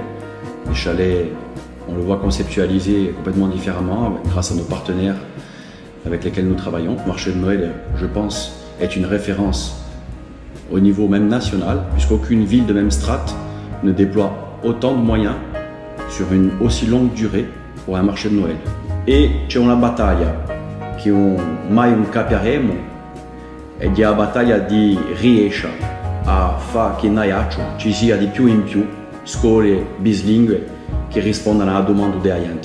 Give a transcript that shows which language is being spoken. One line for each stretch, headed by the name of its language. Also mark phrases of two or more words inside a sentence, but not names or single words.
French: Les chalets, on le voit conceptualisés complètement différemment grâce à nos partenaires avec lesquels nous travaillons. Le marché de Noël, je pense, est une référence au niveau même national, puisqu'aucune ville de même strate ne déploie autant de moyens sur une aussi longue durée pour un marché de Noël.
Italian: Et c'è una battaglia che mai non capiremo ed è la battaglia di riesce a fare che in Ajaccio ci sia di più in più scuole bilingue che rispondano alla domanda della gente.